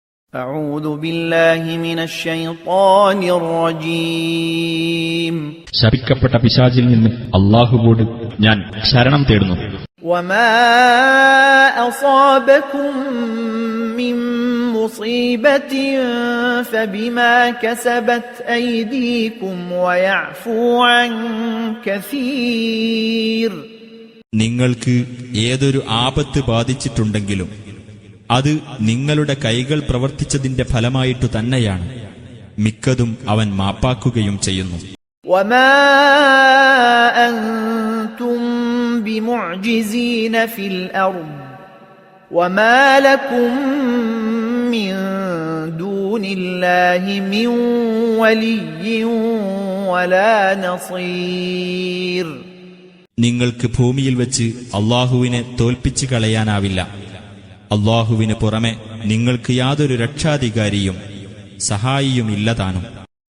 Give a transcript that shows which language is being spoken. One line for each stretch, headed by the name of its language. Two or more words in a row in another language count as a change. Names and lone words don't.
Arabic: أعوذ بالله من الشيطان الرجيم
Malayalam: ശപിക്കപ്പെട്ട പിശാചിൽ നിന്ന് അല്ലാഹുവോട് ഞാൻ ശരണം തേടുന്നു.
Arabic: وما أصابكم من مصيبة فبما كسبت أيديكم ويعفو عن كثير.
Malayalam: നിങ്ങൾക്ക് ഏതൊരു ആപത്ത് ബാധിച്ചിട്ടുണ്ടെങ്കിലും അത് നിങ്ങളുടെ കൈകൾ പ്രവർത്തിച്ചതിന്റെ ഫലമായിട്ടു തന്നെയാണ്. മിക്കതും അവൻ മാപ്പാക്കുകയും ചെയ്യുന്നു.
Arabic: وما أنتم بمعجزين في الأرض وما لكم من دون الله من ولي ولا نصير.
Malayalam: നിങ്ങൾക്ക് ഭൂമിയിൽ വെച്ച് അല്ലാഹുവിനെ തോൽപ്പിച്ചു കളയാനാവില്ല. അല്ലാഹുവിന് പുറമെ നിങ്ങൾക്ക് യാതൊരു രക്ഷാധികാരിയും സഹായിയുമില്ലതാനും.